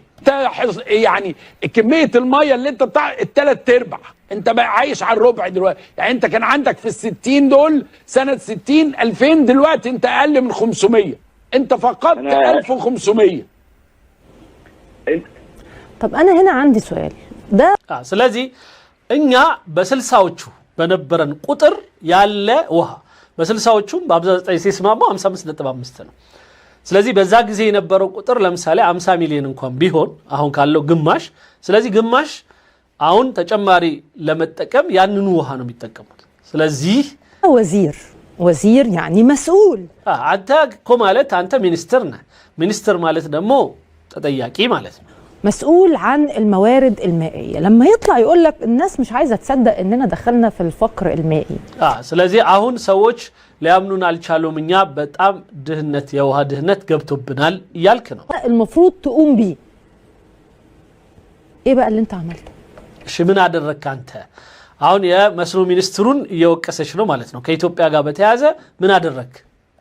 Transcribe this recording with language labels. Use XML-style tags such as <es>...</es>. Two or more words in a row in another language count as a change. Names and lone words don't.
<ar>يعني كميه الميه اللي انت بتاع الثلاث ارباع انت بقى عايش على الربع دلوقتي. يعني انت كان عندك في ال60 دول سنه 60 2000 دلوقتي انت اقل من 500 انت فقدت 1500. طب انا هنا عندي سؤال ده</ar> <am>ስለዚህ እኛ በ60ዎቹ በነበረን ቁጥር ያለ ውሃ በ60ዎቹም በ19 ሲስማማ 55.5 ነው። ስለዚህ በዛ ጊዜ የነበረው ቁጥር ለምሳሌ 50 ሚሊዮን እንኳን ቢሆን አሁን ካለው ግማሽ። ስለዚህ ግማሽ አሁን ተጨማሪ ለመጠቀም ያንኑ ውሃ ነው የሚጠቀሙት። ስለዚህ</am> <ar>ወዚር يعني مسؤول</ar> <am>አንተ እኮ ማለት አንተ ሚኒስትር ነህ። ሚኒስትር ማለት ደግሞ ተጠያቂ ማለት ነው።</am> <ar>مسؤول عن الموارد المائية. لما يطلع يقول لك الناس مش عايزة تصدق اننا دخلنا في الفقر المائي.</ar> <am>ስለዚህ አሁን ሰዎች ሊያምኑን አልቻሉም እኛ በጣም ድህነት የውሃ ድህነት ገብቶብናል እያልክ ነው።</am> <ar>المفروض تقوم بيه ايه بقى اللي انت عملته؟</ar> <am>እሺ ምን አደረግክ አንተ? አሁን የመስኖ ሚኒስትሩን እየወቀሰች ነው ማለት ነው። ከኢትዮጵያ ጋር በተያያዘ ምን አደረግክ?</am>